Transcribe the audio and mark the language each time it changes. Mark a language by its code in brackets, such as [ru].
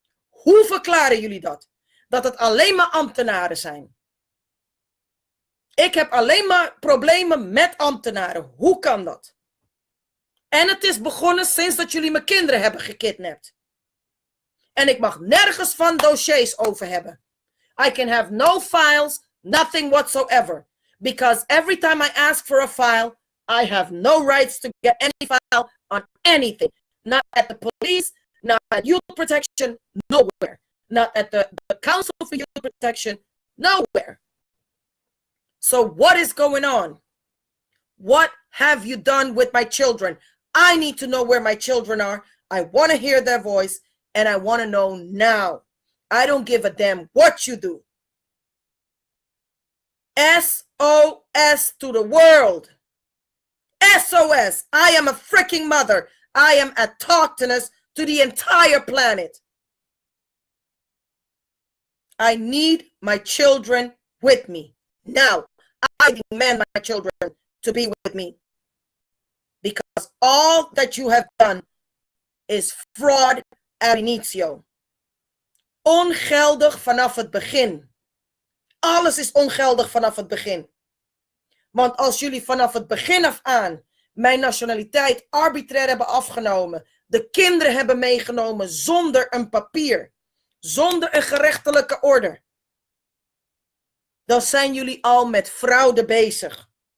[nl] Hoe verklaren jullie dat? Dat het alleen maar ambtenaren zijn. Ik heb alleen maar problemen met ambtenaren. Hoe kan dat? En het is begonnen sinds dat jullie mijn kinderen hebben gekidnapt. En ik mag nergens van dossiers over hebben. [en] I can have no files, nothing whatsoever. Because every time I ask for a file, I have no rights to get any file on anything. Not at the police, not at youth protection, nowhere. Not at the Council for Youth Protection, nowhere. So what is going on? What have you done with my children? I need to know where my children are. I want to hear their voice, and I want to know now. I don't give a damn what you do. SOS to the world. SOS. I am a freaking mother. I am a autochthonous to the entire planet. I need my children with me. Now, I demand my children to be with me. Because all that you have done is fraud ab initio. [nl] Ongeldig vanaf het begin. Alles is ongeldig vanaf het begin. Want als jullie vanaf het begin af aan mijn nationaliteit arbitrair hebben afgenomen, de kinderen hebben meegenomen zonder een papier, zonder een gerechtelijke orde, dan zijn jullie al met fraude bezig.